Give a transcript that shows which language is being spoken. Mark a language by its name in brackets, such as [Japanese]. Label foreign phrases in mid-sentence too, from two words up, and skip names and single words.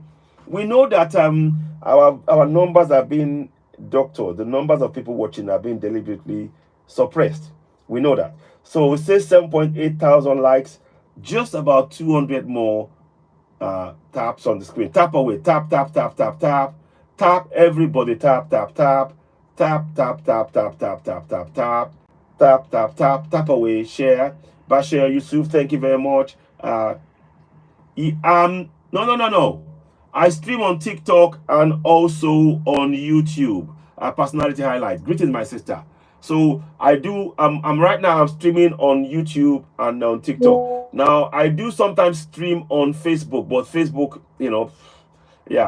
[English] We know that our numbers are being doctored. The numbers of people watching are being deliberately suppressed. We know that. So it says 7.8 thousand likes, just about 200 more taps on the screen. Tap away, tap, tap, tap, tap, tap, tap. Everybody tap, tap, tap, tap, tap, tap, tap, tap, tap, tap, tap, tap, tap, tap, tap away. Share. Bashir Yusuf, thank you very much. No. I stream on TikTok and also on YouTube. Personality highlight. Greetings, my sister. So I do. I'm right now. I'm streaming on YouTube and on TikTok. Now I do sometimes stream on Facebook, but Facebook, yeah.